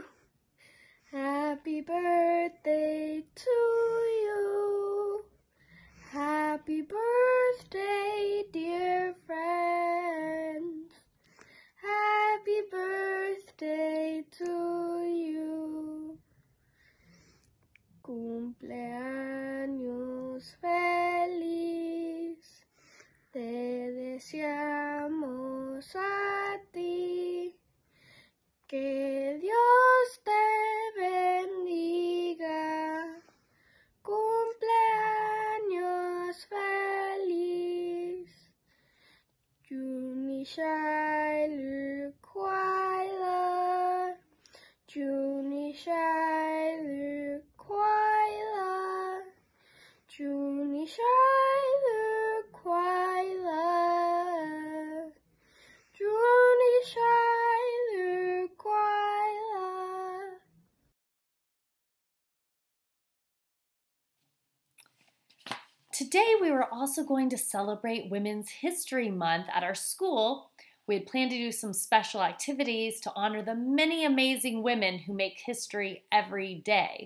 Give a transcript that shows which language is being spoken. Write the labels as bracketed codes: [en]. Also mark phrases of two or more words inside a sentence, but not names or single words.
[en] Happy birthday to you. Happy birthday, dear friend. Happy birthday to you. [es] Cumpleaños feliz. Te deseamos a ti. Que Dios te bendiga. Cumpleaños feliz. [zh] 祝你生日快乐。祝你生日快乐。祝你生日快乐。祝你生日快乐。 [en] Today, we were also going to celebrate Women's History Month at our school. We had planned to do some special activities to honor the many amazing women who make history every day.